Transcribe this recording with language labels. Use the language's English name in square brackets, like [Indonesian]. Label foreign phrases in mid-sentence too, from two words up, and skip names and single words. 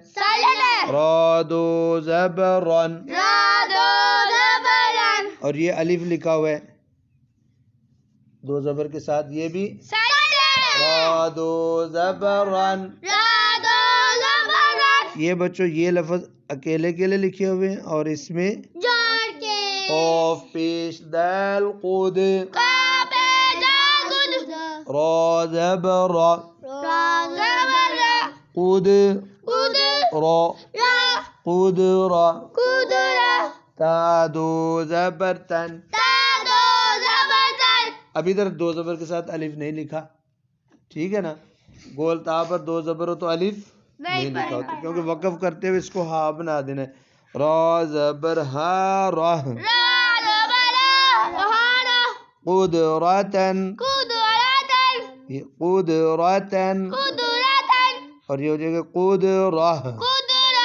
[Urdu] را دو زبرن اور یہ الف لکھا ہوا ہے 2 زبر کے ساتھ، یہ بھی را دو زبرن. یہ بچوں یہ لفظ اکیلے اکیلے لکھے ہوئے ہیں اور اس میں قاف پیش دال قد را زبر را قد را قد را تا دو زبر تن. اب ادھر 2 زبر کے ساتھ الف نہیں لکھا، ٹھیک ہے نا. گول تا پر 2 زبر ہو تو الف نہیں لکھا ہوتا، کیونکہ وقف کرتے ہوئے اس کو ہا بنا دینا ہے. را زبر ہا راہ قدرتن یہ قدرتن اور یہ ہو جائے گا قدرہ.